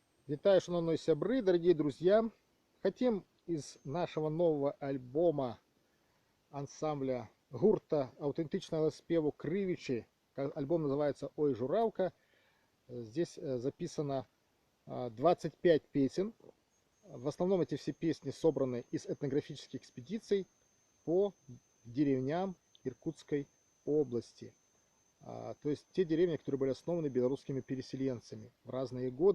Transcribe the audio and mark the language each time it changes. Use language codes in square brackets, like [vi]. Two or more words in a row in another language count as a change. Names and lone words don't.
[be] Вітаю, шановні сябры, [ru] дорогие друзья! Хотим из нашего нового альбома ансамбля гурта аутентичного спеву Кривичи. Альбом называется «Ой, журавка». Здесь записано 25 песен. В основном эти все песни собраны из этнографических экспедиций по деревням Иркутской области. То есть те деревни, которые были основаны белорусскими переселенцами в разные годы.